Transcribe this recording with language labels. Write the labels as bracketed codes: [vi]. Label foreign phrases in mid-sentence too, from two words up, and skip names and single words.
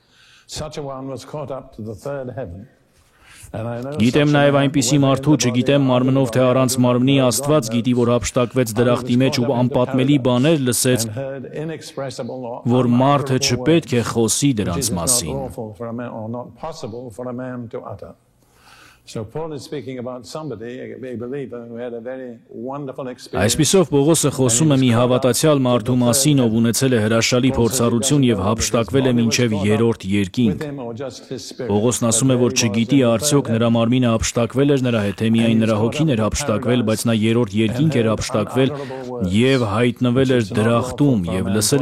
[hy] Գիտեմ նաև այնպիսի մարդու, չգիտեմ մարմնով թե առանց մարմնի, Աստված գիտի, որ հափշտակվեց դրախտի մեջ ու անպատմելի բաներ լսեց, որ մարդը չպետք է խոսի դրանց մասին։ [en] So Paul is speaking about somebody, a believer who had a very wonderful experience. [hy] Այսպիսով Պողոսը խոսում է մի հավատացյալ մարդու մասին, ով ունեցել է հրաշալի փորձառություն եւ հափշտակվել է մինչեւ երրորդ երկինք։ Պողոսն ասում է, որ չգիտի արդյոք նրա մարմինը հափշտակվել էր նրա հետ, թե միայն նրա հոգին էր հափշտակվել, բայց նա երրորդ երկինք էր հափշտակվել եւ հայտնվել էր դրախտում եւ լսել